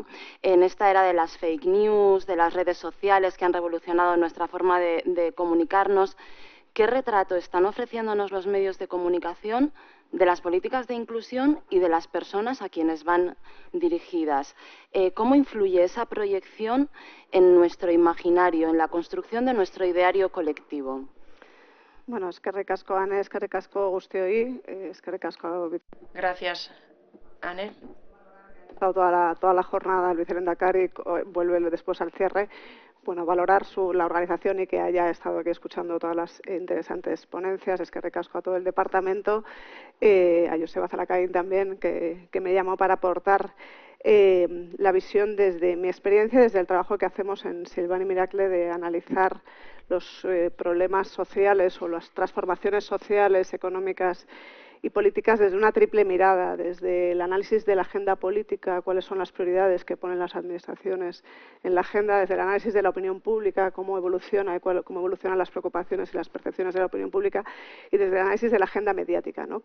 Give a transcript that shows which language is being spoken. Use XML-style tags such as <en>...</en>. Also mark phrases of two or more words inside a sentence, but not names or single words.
<es>En esta era de las fake news, de las redes sociales que han revolucionado nuestra forma de comunicarnos, ¿qué retrato están ofreciéndonos los medios de comunicación de las políticas de inclusión y de las personas a quienes van dirigidas? ¿Cómo influye esa proyección en nuestro imaginario, en la construcción de nuestro ideario colectivo?</es> <eu>Bueno, eskerrik asko, Ane, eskerrik asko guztioi, eskerrik asko.</eu> <es>Gracias, Ane. Toda la jornada, el vicelehendakari vuelve después al cierre. Bueno, valorar la organización y que haya estado aquí escuchando todas las interesantes ponencias.</es> <eu>Eskerrik asko</eu> <es>a todo el departamento, a Joseba Zalakain también, que me llamó para aportar la visión desde mi experiencia, desde el trabajo que hacemos en Silvan y Miracle de analizar los problemas sociales o las transformaciones sociales, económicas y políticas desde una triple mirada, desde el análisis de la agenda política, cuáles son las prioridades que ponen las administraciones en la agenda, desde el análisis de la opinión pública, cómo evolucionan las preocupaciones y las percepciones de la opinión pública, y desde el análisis de la agenda mediática, ¿no?</es>